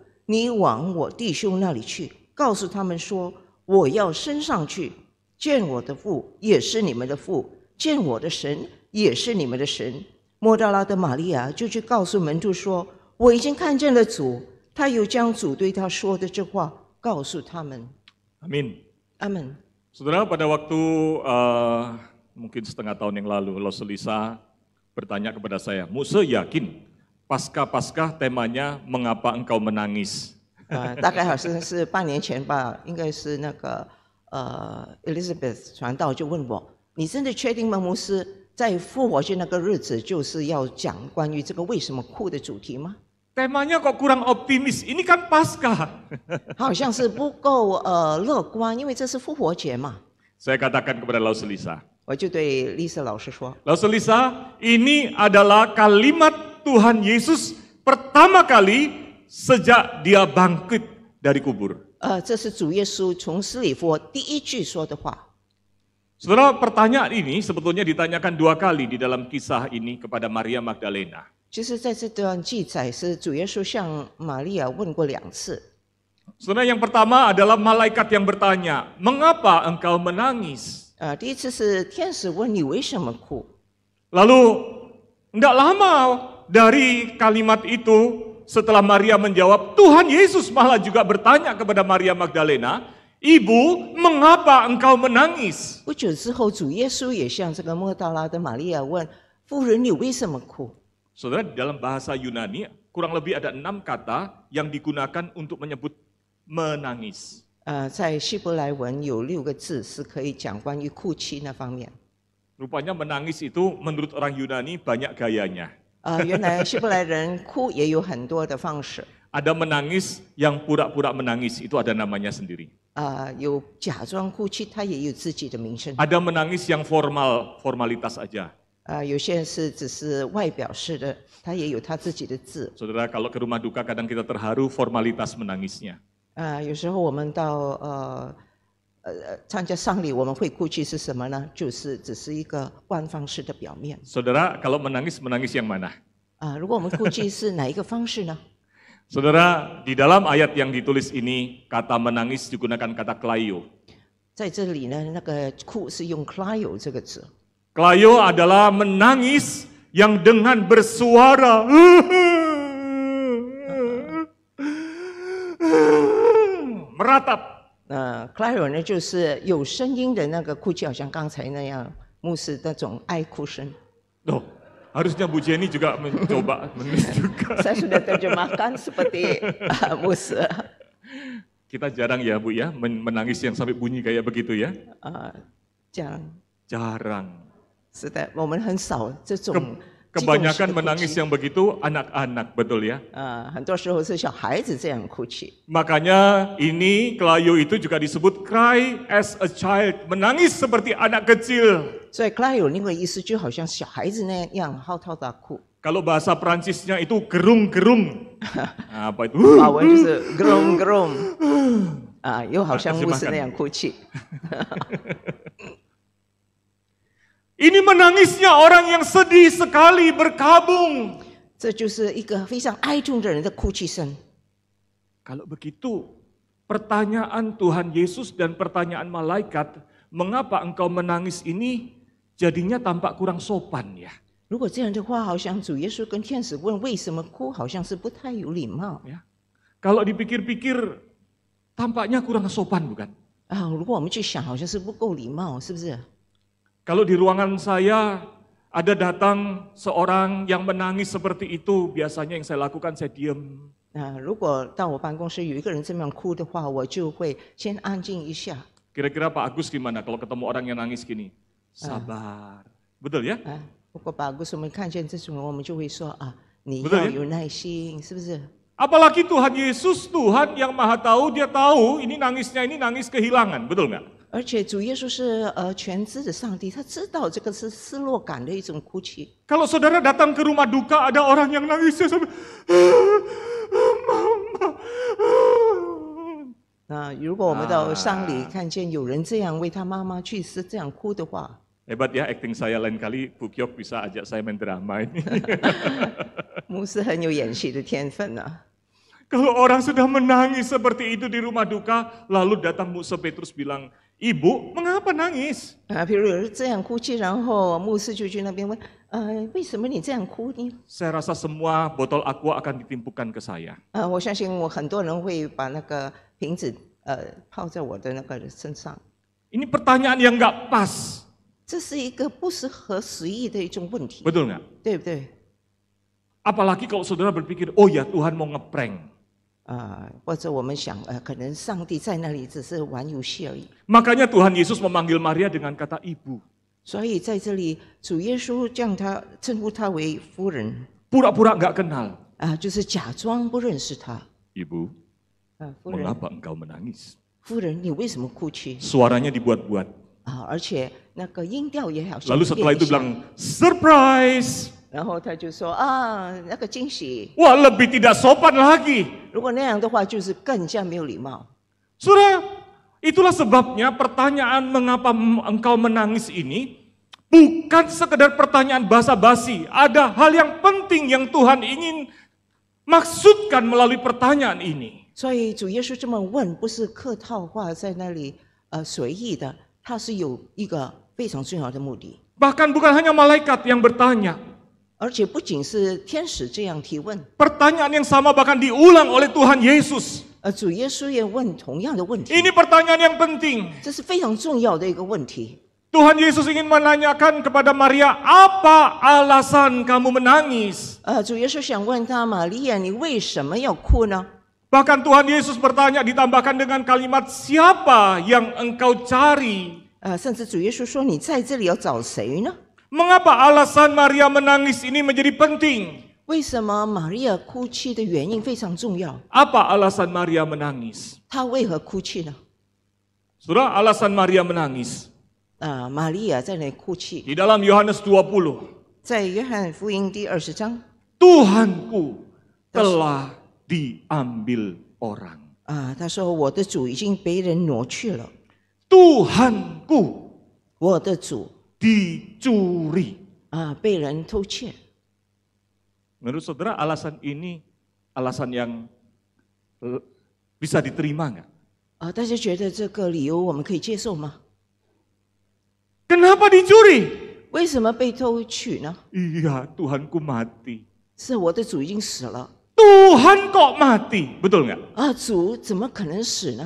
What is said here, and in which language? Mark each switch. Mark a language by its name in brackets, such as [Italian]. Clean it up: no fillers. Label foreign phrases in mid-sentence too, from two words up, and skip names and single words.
[Chinese] 你往我弟兄那里去，告诉他们说，我要升上去见我的父，也是你们的父；见我的神，也是你们的神。” 抹大拉的玛利亚就去告诉门徒说：“我已经看见了主。” 他又将主对他说的这话告诉他们。 [Indonesian] Amin. Amin. Saudara, pada waktu mungkin setengah tahun yang lalu, Lost Lisa bertanya kepada saya, Musa yakin Paskah temanya mengapa engkau menangis? [Chinese] 大概好像是半年前吧，应该是那个Elizabeth 传道就问我，你真的确定吗？牧师在复活节那个日子就是要讲关于这个为什么哭的主题吗？ [Indonesian] Temanya kok kurang optimis, ini kan Paskah. [Chinese] 好像是不够乐观，因为这是复活节嘛。 [Indonesian] Saya katakan kepada Lost Lisa, [Chinese] 我就对 Lisa 老师说， [Indonesian] Lost Lisa, ini adalah kalimat Tuhan Yesus pertama kali sejak dia bangkit dari kubur. [Chinese] 这是主耶稣从死里复活第一句说的话。 [Indonesian] Saudara, pertanyaan ini sebetulnya ditanyakan 2 kali di dalam kisah ini kepada Maria Magdalena. [Chinese] 其实在这段记载是主耶稣向玛利亚问过2次。 [Indonesian] Saudara, yang pertama adalah malaikat yang bertanya, mengapa engkau menangis? [Chinese] 第一次是天使问你为什么哭， [Indonesian] Lalu, tidak lama dari kalimat itu, setelah Maria menjawab, Tuhan Yesus malah juga bertanya kepada Maria Magdalena, Ibu, mengapa engkau menangis? [Chinese] 不久之后，主耶稣也向这个莫大拉的玛利亚问：“夫人，你为什么哭？” [Indonesian] Saudara, di dalam bahasa Yunani, kurang lebih ada 6 kata yang digunakan untuk menyebut menangis. [Chinese] 在希伯来文有6个字是可以讲关于哭泣那方面。 [Indonesian] Rupanya menangis itu menurut orang Yunani banyak gayanya. [Chinese] 原来希伯来人哭也有很多的方式。 [Indonesian] Ada menangis yang pura-pura menangis, itu ada namanya sendiri. [Chinese] 有假装哭泣，他也有自己的名声。 [Indonesian] Ada menangis yang formalitas aja. [Chinese] 有些人是只是外表式的，他也有他自己的字。 [Indonesian] Saudara, kalau ke rumah duka kadang kita terharu formalitas menangisnya. [Chinese] 有时候我们到参加丧礼，我们会哭泣是什么呢？就是只是一个官方式的表面。 [Indonesian] Saudara, kalau menangis yang mana? [Chinese] 如果我们哭泣是哪一个方式呢？ [Indonesian] Saudara, di dalam ayat yang ditulis ini, kata menangis digunakan kata klaio. [Chinese] 在这里呢，那个哭是用 klaio 这个字。 [Indonesian] Klaio adalah menangis yang dengan bersuara meratap. [Chinese] klaio 呢就是有声音的那个哭泣，好像刚才那样，牧师那种哀哭声。 [Indonesian] Loh, harusnya Bu Jenny juga mencoba menulis juga. Saya sudah terjemahkan seperti 牧师。 Kita jarang ya Bu ya, menangis yang sampai bunyi kayak begitu ya. [Chinese] 这样 [Indonesian] Jarang. [Chinese] 是的，我们很少这种。 [Indonesian] Kebanyakan menangis yang begitu anak-anak, betul ya? [Chinese] 很多时候是小孩子这样哭泣。 [Indonesian] Makanya ini klaio itu juga disebut [English] cry as a child, [Indonesian] menangis seperti anak kecil. [Chinese] 所以 klaio 另外意思就好像小孩子那样嚎啕大哭。 [Indonesian] Kalau bahasa Prancisnya itu gerung-gerung. Apa itu? [Chinese] 法文就是 gerung-gerung，又好像牧师那样哭泣。 [Indonesian] Ini menangisnya orang yang sedih sekali berkabung. [Chinese] 这就是一个非常哀痛的人的哭泣声。 [Indonesian] Kalau begitu, pertanyaan Tuhan Yesus dan pertanyaan malaikat, mengapa engkau menangis ini jadinya tampak kurang sopan ya? [Chinese] 如果这样的话，好像主耶稣跟天使问为什么哭，好像是不太有礼貌。 [Indonesian] Ya. Kalau dipikir-pikir, tampaknya kurang sopan bukan? [Chinese] 如果我们去想，好像是不够礼貌，是不是？ [Indonesian] Kalau di ruangan saya ada datang seorang yang menangis seperti itu, biasanya yang saya lakukan saya diam. [Chinese] 如果到我办公室有一个人这么样哭的话，我就会先安静一下。 [Indonesian] Kira-kira Pak Agus gimana kalau ketemu orang yang nangis gini? Sabar. Betul ya? [Chinese] 如果把故事我们看见这种人，我们就会说你要有耐心，是不是？ [Indonesian] Apalagi Tuhan Yesus, Tuhan yang Maha Tahu, Dia tahu ini nangisnya ini nangis kehilangan, betul nggak? [Chinese] 而且主耶稣是全知的上帝，他知道这个是失落感的一种哭泣。 [Indonesian] Kalau saudara datang ke rumah duka, ada orang yang nangisnya sampai Mama. [Chinese] 那如果我们到丧礼看见有人这样为他妈妈去世这样哭的话， [Indonesian] Hebat ya acting saya, lain kali Bu Kyok bisa ajak saya main drama ini. [Chinese] 牧师很有演戏的天分啊。 [Indonesian] Kalau orang sudah menangis seperti itu di rumah duka, lalu datang Musa Petrus bilang, Ibu, mengapa nangis? [Chinese] 比如有人这样哭泣，然后牧师就去那边问，为什么你这样哭呢？ [Indonesian] Saya rasa semua botol aqua akan ditimpukan ke saya. [Chinese] 我相信很多人会把那个瓶子泡在我的那个身上。 [Indonesian] Ini pertanyaan yang nggak pas. [Chinese] 这是一个不是合时宜的一种问题， [Indonesian] Betul nggak? [Chinese] 对不对？ [Indonesian] Apalagi kalau saudara berpikir, oh ya Tuhan mau ngeprank. [Chinese] 或者我们想，可能上帝在那里只是玩游戏而已。 [Indonesian] Makanya Tuhan Yesus memanggil Maria dengan kata ibu. [Chinese] 所以在这里，主耶稣称呼她为夫人， [Indonesian] Pura-pura nggak kenal. [Chinese] 就是假装不认识她。 [Indonesian] Ibu, [Chinese] 夫人， [Indonesian] mengapa engkau menangis? [Chinese] 夫人，你为什么哭泣？ [Indonesian] Suaranya dibuat-buat. [Chinese] 而且那个音调也好像 [Indonesian] Lalu setelah itu bilang, surprise. [Chinese] 然后他就说那个惊喜。 [Indonesian] Wah, lebih tidak sopan lagi. [Chinese] 如果那样的话，就是更加没有礼貌。 [Indonesian] Saudara, itulah sebabnya pertanyaan mengapa engkau menangis ini bukan sekedar pertanyaan basa-basi. Ada hal yang penting yang Tuhan ingin maksudkan melalui pertanyaan ini. [Chinese] 所以主耶稣这么问，不是客套话在那里随意的，他是有一个非常重要的目的。 [Indonesian] Bahkan bukan hanya malaikat yang bertanya. [Chinese] 而且不仅是天使这样提问， [Indonesian] Pertanyaan yang sama bahkan diulang oleh Tuhan Yesus. [Chinese] 主耶稣也问同样的问题。 [Indonesian] Ini pertanyaan yang penting. [Chinese] 这是非常重要的一个问题。 [Indonesian] Tuhan Yesus ingin menanyakan kepada Maria, apa alasan kamu menangis? [Chinese] 主耶稣想问他，玛利亚，你为什么要哭呢？ [Indonesian] Bahkan Tuhan Yesus bertanya ditambahkan dengan kalimat, siapa yang engkau cari? [Chinese] 甚至主耶稣说，你在这里要找谁呢？ [Indonesian] Mengapa alasan Maria menangis ini menjadi penting? [Chinese] 为什么玛利亚哭泣的原因非常重要？ [Indonesian] Apa alasan Maria menangis? [Chinese] 她为何哭泣呢？ [Indonesian] Saudara, alasan Maria menangis. [Chinese] 玛利亚在那里哭泣， [Indonesian] Di dalam Yohanes 20, [Chinese] 在约翰福音第20章， [Indonesian] Tuhanku telah diambil orang. [Chinese] 他说我的主已经被人挪去了， [Indonesian] Tuhanku [Chinese] 我的主 [Indonesian] dicuri. [Chinese] 被人偷窃。 [Indonesian] Menurut saudara alasan ini alasan yang bisa diterima nggak? [Chinese] 大家觉得这个理由我们可以接受吗？ [Indonesian] Kenapa dicuri? [Chinese] 为什么被偷取呢？ [Indonesian] Iya, Tuhanku mati. [Chinese] 是我的主已经死了。 [Indonesian] Tuhan kok mati? Betul nggak? [Chinese] 主怎么可能死呢？